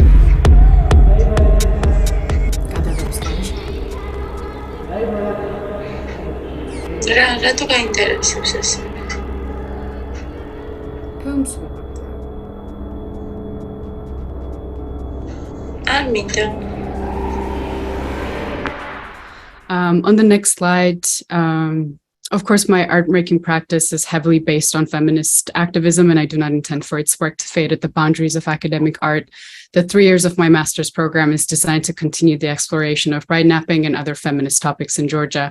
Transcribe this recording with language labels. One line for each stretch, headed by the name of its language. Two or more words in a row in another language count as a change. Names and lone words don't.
Georgian: გადაღების გარეშე. რატო გაინტერესებს ეს? ფილმს ვიყავდა. არ მინდა.
English: On the next slide, of course, my art making practice is heavily based on feminist activism, and I do not intend for its work to fade at the boundaries of academic art. The 3 years of my master's program is designed to continue the exploration of bride napping and other feminist topics in Georgia.